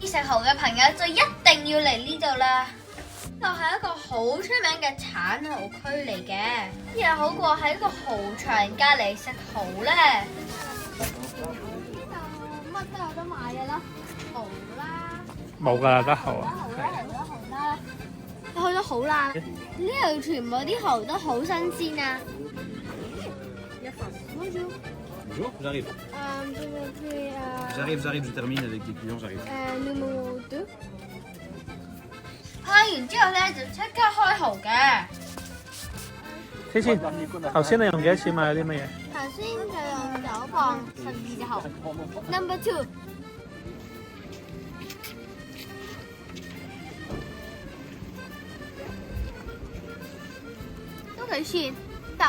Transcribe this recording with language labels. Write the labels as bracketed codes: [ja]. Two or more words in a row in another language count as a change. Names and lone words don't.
[yue] 食蠔嘅朋友就一定要嚟呢度啦！呢度係一個好出名嘅產蠔區嚟嘅，又好過喺個蠔場隔離食蠔咧。呢度乜都有得買嘅啦，蠔啦，冇㗎啦，得蠔啊。蠔啦，去咗好啦，呢度全部啲蠔都好新鮮啊！ [fr] Bonjour, j'arrive. J'arrive, je termine avec les clients, j'arrive. Numéro 2。 [yue] 派完之後咧就即刻開蠔嘅。天天，頭先你用幾多錢買咗啲乜嘢？頭先就用9磅12隻蠔。Number 2。都幾錢？得。